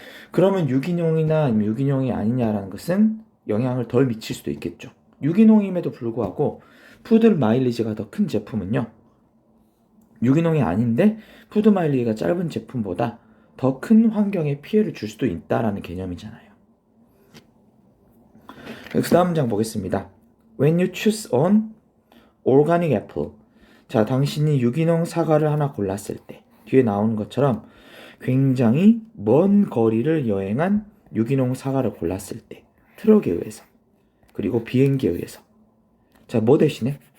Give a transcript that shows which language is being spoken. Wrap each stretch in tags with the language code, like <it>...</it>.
<ko>그러면 유기농이나 유기농이 아니냐라는 것은 영향을 덜 미칠 수도 있겠죠. 유기농임에도 불구하고 푸드 마일리지가 더 큰 제품은요, 유기농이 아닌데 푸드 마일리지가 짧은 제품보다 더 큰 환경에 피해를 줄 수도 있다라는 개념이잖아요. 그 다음 장 보겠습니다.</ko> <en>When you choose on organic apple.</en> <ko>자, 당신이 유기농 사과를 하나 골랐을 때 뒤에 나오는 것처럼 굉장히 먼 거리를 여행한 유기농 사과를 골랐을 때 트럭에 의해서 그리고 비행기에 의해서, 자, 뭐 대신에?</ko>